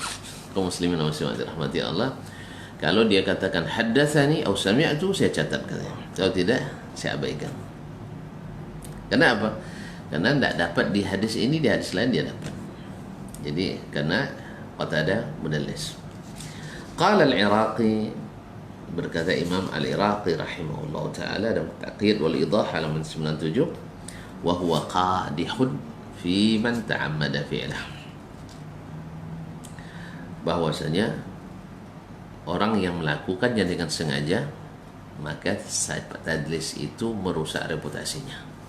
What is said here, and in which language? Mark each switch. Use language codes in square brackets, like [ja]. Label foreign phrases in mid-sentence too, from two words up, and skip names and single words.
[id] Kaum [ar] مسلمين ومسلمات رحمة الله, [id] kalau dia katakan haddatsani atau sami'tu, saya catat katanya. Kalau tidak, saya abaikan. Kenapa? Karena tidak dapat di hadis ini, di hadis lain dia dapat. Jadi karena Qatadah mudallis. [ar] قال العراقي, [id] berkata Imam Al-Iraqi rahimahullah ta'ala dalam Taqyid wal Idah halaman 97, [ar] وهو قادح في من تعمد فعله, bahwasanya orang yang melakukannya dengan sengaja, maka tadlis itu merusak reputasinya.